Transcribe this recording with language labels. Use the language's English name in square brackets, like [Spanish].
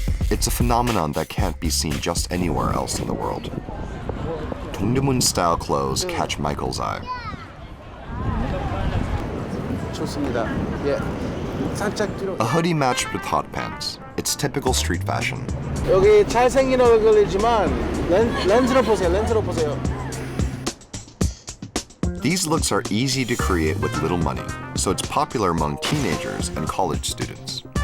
[English] It's a phenomenon that can't be seen just anywhere else in the world. Dongdaemun-style clothes catch Michael's eye. [Korean] 좋습니다. 예. 살짝 뒤로. [English] A hoodie matched with hot pants. It's typical street fashion. [Korean] 여기 잘생긴 얼굴이지만 렌즈로 보세요. 렌즈로 보세요. [English] These looks are easy to create with little money, so it's popular among teenagers and college students.